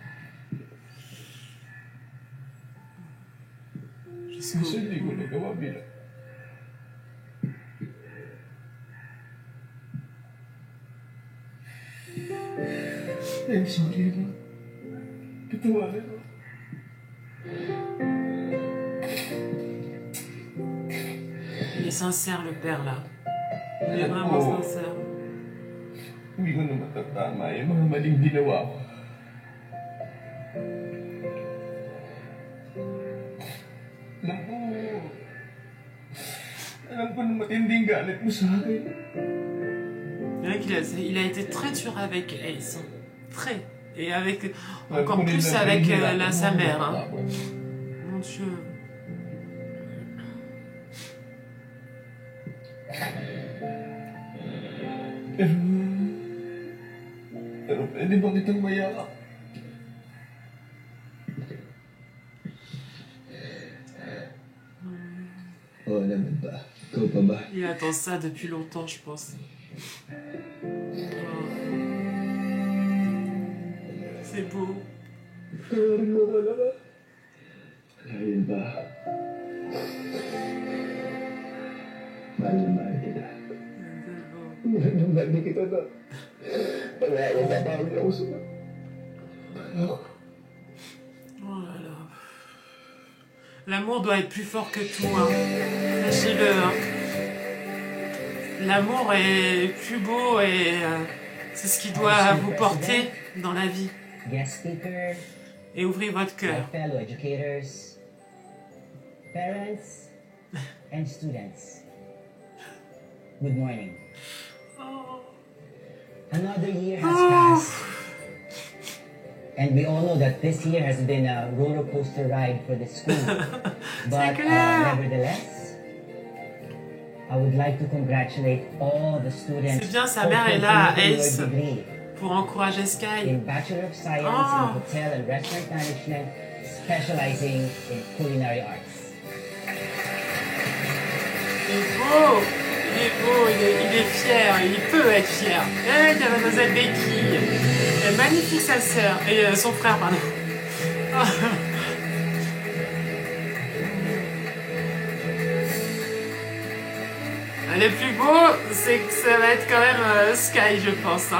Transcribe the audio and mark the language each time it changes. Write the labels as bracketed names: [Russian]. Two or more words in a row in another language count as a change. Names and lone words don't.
[Filipino] Kasi hindi ko nagawa bilang. [English] I'm sorry, ma. [Filipino] Patawarin mo. [French] Il est sincère, le père, là. Il est vraiment sincère. [Filipino] Hindi ko na matatama yung mga maling ginawa ko. Alam ko na matinding galit mo sa akin. [French] Il a été très dur avec Ace. Hein. Très. Et avec, encore plus avec sa mère. Hein. Mon Dieu. [Filipino] Pero pwede ba kitang mayakap? Oo naman ba? Ikaw pa ba? Il attend ça depuis longtemps, je pense. Oh. C'est beau. Ayun ba? Mahal kita. Mahal kita na. Pag-aawa na tawag ako sa... [French] Oh là là. L'amour doit être plus fort que tout, hein. Sachez-le, hein. L'amour est plus beau et c'est ce qui doit vous porter dans la vie. [English] Guest speakers, [French] et ouvrir votre cœur. [English] Fellow educators, parents, and students. Good morning. Another year has passed, and we all know that this year has been a roller coaster ride for the school. But nevertheless, I would like to congratulate all the students. [French] C'est bien, sa mère est là, Ace, pour encourager Sky. [English] In Bachelor of Science in Hotel and Restaurant Management, specializing in culinary arts. [French] Il est beau, il est beau, il est fier, il peut être fier. Eh, la mademoiselle Becky, elle est magnifique sa sœur, et son frère, pardon. Le plus beau, c'est que ça va être quand même Sky, je pense.